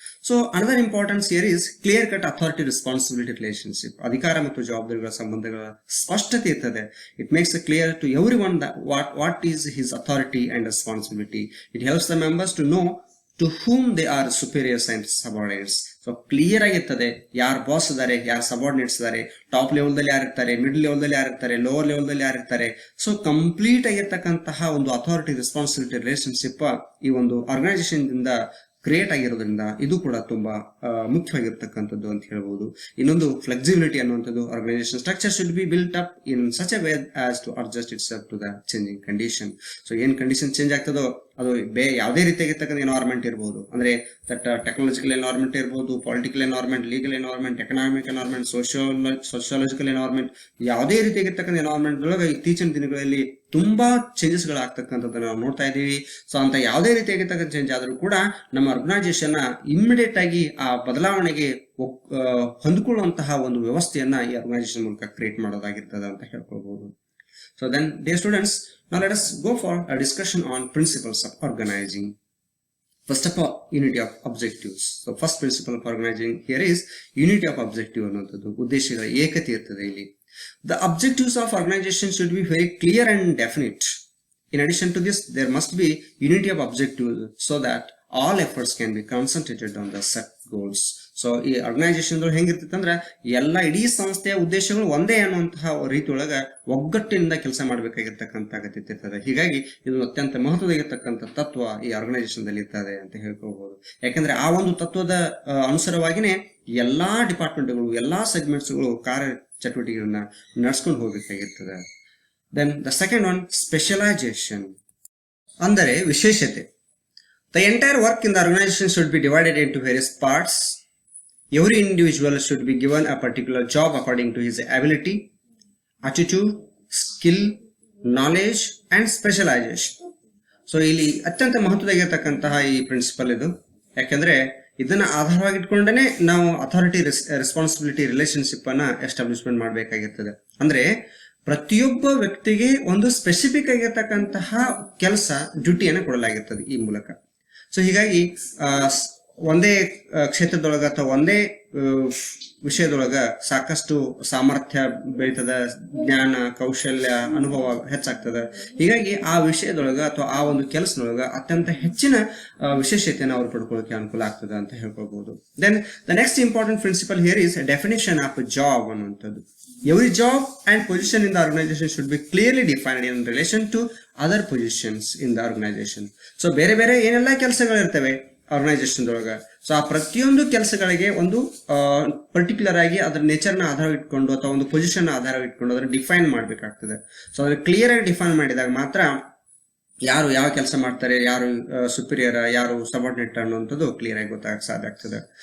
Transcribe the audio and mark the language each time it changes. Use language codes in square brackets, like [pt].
[en] So another importance here is clear cut authority responsibility relationship. [kn] ಅಧಿಕಾರ ಮತ್ತು ಜವಾಬ್ದಾರಿಗಳ ಸಂಬಂಧಗಳ ಸ್ಪಷ್ಟತೆ ಇರ್ತದೆ. [en] It makes it clear to everyone that what is his authority and responsibility. It helps the members to know to whom they are superiors and subordinates. [kn] So clear ಆಗಿರ್ತದೆ ಯಾರು boss ಇದಾರೆ, ಯಾರು ಸಬಾರ್ಡಿನೇಟ್ಸ್ ಇದಾರೆ, ಟಾಪ್ ಲೆವೆಲ್ದಲ್ಲಿ ಯಾರಿರ್ತಾರೆ, mid ಲೆವೆಲ್ದಲ್ಲಿ ಯಾರಿರ್ತಾರೆ, lower ಲೆವೆಲ್ದಲ್ಲಿ ಯಾರಿರ್ತಾರೆ. So complete ಆಗಿರ್ತಕ್ಕಂತಹ ಒಂದು authority responsibility relationship ಈ ಒಂದು ಆರ್ಗನೈಸೇಷನ್ ದಿಂದ ಕ್ರಿಯೇಟ್ ಆಗಿರೋದ್ರಿಂದ ಇದು ಕೂಡ ತುಂಬಾ ಮುಖ್ಯವಾಗಿರ್ತಕ್ಕಂಥದ್ದು ಅಂತ ಹೇಳ್ಬೋದು. ಇನ್ನೊಂದು ಫ್ಲೆಕ್ಸಿಬಿಲಿಟಿ ಅನ್ನುವಂಥದ್ದು. [en] Organisation structure should be built up in such a way as to adjust its up to the changing condition. [kn] So ಏನ್ ಕಂಡೀಷನ್ ಚೇಂಜ್ ಆಗ್ತದೋ ಅದು ಯಾವುದೇ ರೀತಿಯಾಗಿರ್ತಕ್ಕಂಥ ಎನ್ವೈರನ್ಮೆಂಟ್ ಇರ್ಬೋದು, ಅಂದ್ರೆ ದಟ್ ಟೆಕ್ನಾಲಜಿಕಲ್ ಎನ್ವೈರನ್ಮೆಂಟ್ ಇರ್ಬೋದು, political environment, legal environment, economic environment, ಸೋಶಿಯಾಲಜಿಕಲ್ environment, ಯಾವುದೇ ರೀತಿಯಾಗಿರ್ತಕ್ಕಂಥ environment ಒಳಗೆ ಇತ್ತೀಚಿನ ದಿನಗಳಲ್ಲಿ ತುಂಬಾ ಚೇಂಜಸ್ ಗಳಾಗ್ತಕ್ಕಂಥದ್ದನ್ನ ನಾವು ನೋಡ್ತಾ ಇದೀವಿ. ಸೊ ಅಂತ ಯಾವುದೇ ರೀತಿಯಾಗಿರ್ತಕ್ಕಂಥ ಚೇಂಜ್ ಆದ್ರೂ ಕೂಡ ನಮ್ಮ ಆರ್ಗನೈಸೇಷನ್ ಇಮಿಡಿಯೇಟ್ ಆಗಿ ಆ ಬದಲಾವಣೆಗೆ ಹೊಂದಿಕೊಳ್ಳುವಂತಹ ಒಂದು ವ್ಯವಸ್ಥೆಯನ್ನ ಈ ಆರ್ಗನೈಸೇಷನ್ ಮೂಲಕ ಕ್ರಿಯೇಟ್ ಮಾಡೋದಾಗಿರ್ತದೆ ಅಂತ ಹೇಳ್ಕೊಳ್ಬಹುದು. [en] So then, dear students, now let us go for a discussion on principles of organizing. First of all, unity of objectives. So first principle of organizing here is unity of objective ಅನ್ನೋದು. [kn] ಉದ್ದೇಶಗಳ ಏಕತೆ ಇರ್ತದೆ ಇಲ್ಲಿ. [en] The objectives of organization should be very clear and definite. In addition to this, there must be unity of objectives so that all efforts can be concentrated on the set goals. [kn] So ಈ organisation ಹೆಂಗಿರ್ತೈತೆ ಅಂದ್ರೆ ಎಲ್ಲ ಇಡೀ ಸಂಸ್ಥೆಯ ಉದ್ದೇಶಗಳು ಒಂದೇ ಅನ್ನುವಂತಹ ರೀತಿಯೊಳಗ ಒಗ್ಗಟ್ಟಿನಿಂದ ಕೆಲಸ ಮಾಡಬೇಕಾಗಿರ್ತಕ್ಕಂಥ ಅಗತ್ಯತೆ ಇರ್ತದೆ. ಹೀಗಾಗಿ ಇದು ಅತ್ಯಂತ ಮಹತ್ವದಾಗಿರ್ತಕ್ಕಂಥ ತತ್ವ ಈ ಆರ್ಗನೈಸೇಷನ್ ದಲ್ಲಿ ಇರ್ತದೆ ಅಂತ ಹೇಳ್ಕೋಬಹುದು. ಯಾಕಂದ್ರೆ ಆ ಒಂದು ತತ್ವದ ಅನುಸಾರವಾಗಿನೇ ಎಲ್ಲಾ ಡಿಪಾರ್ಟ್ಮೆಂಟ್ಗಳು, ಎಲ್ಲಾ ಸೆಗ್ಮೆಂಟ್ಸ್ಗಳು ಕಾರ್ಯ ಚಟುವಟಿಕೆಗಳನ್ನ ನಡ್ಸ್ಕೊಂಡು ಹೋಗ್ಬೇಕಾಗಿರ್ತದೆ. [en] then the second one, specialisation [kn] ಅಂದರೆ ವಿಶೇಷತೆ. [en] The entire work in the organization should be divided into various parts. Every individual should be given a particular job according to his ability, attitude, skill, knowledge and specialization. [kn] So ಇಲ್ಲಿ ಅತ್ಯಂತ ಮಹತ್ವದಾಗಿರ್ತಕ್ಕಂತಹ ಈ principal ಇದು. ಯಾಕಂದ್ರೆ ಇದನ್ನ ಆಧಾರವಾಗಿಟ್ಕೊಂಡೇ ನಾವು authority responsibility relationship ಅನ್ನ establishment ಮಾಡಬೇಕಾಗಿರ್ತದೆ. ಅಂದ್ರೆ ಪ್ರತಿಯೊಬ್ಬ ವ್ಯಕ್ತಿಗೆ ಒಂದು ಸ್ಪೆಸಿಫಿಕ್ ಆಗಿರ್ತಕ್ಕಂತಹ ಕೆಲಸ ಡ್ಯೂಟಿಯನ್ನು ಕೊಡಲಾಗಿರ್ತದೆ ಈ ಮೂಲಕ. ಸೊ ಹೀಗಾಗಿ ಒಂದೇ ಕ್ಷೇತ್ರದೊಳಗ ಅಥವಾ ಒಂದೇ ವಿಷಯದೊಳಗ ಸಾಕಷ್ಟು ಸಾಮರ್ಥ್ಯ ಬೆಳೀತದ, ಜ್ಞಾನ, ಕೌಶಲ್ಯ, ಅನುಭವ ಹೆಚ್ಚಾಗ್ತದ. ಹೀಗಾಗಿ ಆ ವಿಷಯದೊಳಗ ಅಥವಾ ಆ ಒಂದು ಕೆಲಸದೊಳಗ ಅತ್ಯಂತ ಹೆಚ್ಚಿನ ವಿಶೇಷತೆಯನ್ನು ಅವ್ರು ಪಡ್ಕೊಳ್ಳೋಕೆ ಅನುಕೂಲ ಆಗ್ತದೆ ಅಂತ ಹೇಳ್ಕೊಳ್ಬಹುದು. [en] Then the next important principle here is definition of job ಅನ್ನುವಂಥದ್ದು. Every job and position in the organization should be clearly defined in relation to other positions in the organization. [kn] So ಬೇರೆ ಬೇರೆ ಏನೆಲ್ಲ ಕೆಲಸಗಳಿರ್ತವೆ ಆರ್ಗನೈಸೇಷನ್ ಒಳಗ, so ಆ ಪ್ರತಿಯೊಂದು ಕೆಲಸಗಳಿಗೆ ಒಂದು particular ಆಗಿ ಅದರ ನೇಚರ್ನ ಆಧಾರ ಇಟ್ಕೊಂಡು ಅಥವಾ ಒಂದು ಪೊಸಿಷನ್ ಆಧಾರ ಇಟ್ಕೊಂಡು ಅದನ್ನ ಡಿಫೈನ್ ಮಾಡ್ಬೇಕಾಗ್ತದೆ. ಸೊ ಅದನ್ನ ಕ್ಲಿಯರ್ ಆಗಿ ಡಿಫೈನ್ ಮಾಡಿದಾಗ ಮಾತ್ರ ಯಾರು ಯಾವ ಕೆಲಸ ಮಾಡ್ತಾರೆ, ಯಾರು ಸುಪೀರಿಯರ್, ಯಾರು ಸಬಾರ್ಡಿನೇಟ್ ಅನ್ನುವಂಥದ್ದು ಕ್ಲಿಯರ್ ಆಗಿ ಗೊತ್ತಾಗಕ್ಕೆ ಸಾಧ್ಯ ಆಗ್ತದೆ.